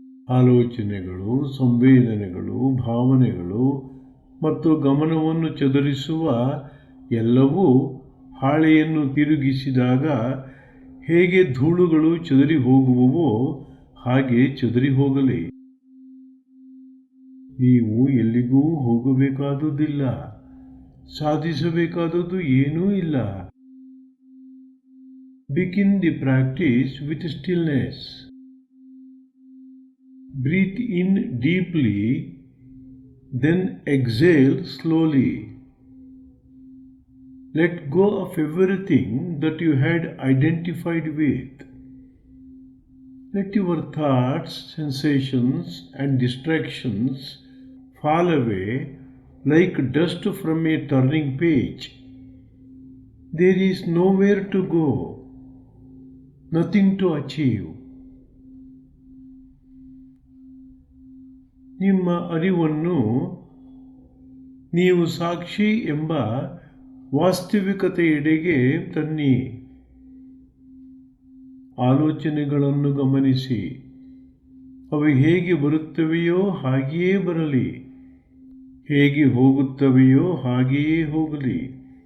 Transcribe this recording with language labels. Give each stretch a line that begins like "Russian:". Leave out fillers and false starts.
Kannada: ಆಲೋಚನೆಗಳು, ಸಂವೇದನೆಗಳು, ಭಾವನೆಗಳು ಮತ್ತು ಗಮನವನ್ನು ಚದುರಿಸುವ ಎಲ್ಲವೂ ಹಾಳೆಯನ್ನು ತಿರುಗಿಸಿದಾಗ ಹೇಗೆ ಧೂಳುಗಳು ಚದುರಿ ಹೋಗುವವೋ ಹಾಗೆ ಚದುರಿ ಹೋಗಲಿ. ನೀವು ಎಲ್ಲಿಗೂ ಹೋಗಬೇಕಾದುದಿಲ್ಲ, ಸಾಧಿಸಬೇಕಾದದ್ದು ಏನೂ ಇಲ್ಲ.
English: Begin the practice with stillness. Breathe in deeply, then exhale slowly. Let go of everything that you had identified with. Let your thoughts, sensations, and distractions fall away like dust from a turning page. There is nowhere to go, nothing to achieve.
Kannada: ನಿಮ್ಮ ಅರಿವನ್ನು ನೀವು ಸಾಕ್ಷಿ ಎಂಬ ವಾಸ್ತವಿಕತೆಯೆಡೆಗೆ ತನ್ನಿ. ಆಲೋಚನೆಗಳನ್ನು ಗಮನಿಸಿ. ಅವು ಹೇಗೆ ಬರುತ್ತವೆಯೋ ಹಾಗೆಯೇ ಬರಲಿ, ಹೇಗೆ ಹೋಗುತ್ತವೆಯೋ ಹಾಗೆಯೇ ಹೋಗಲಿ.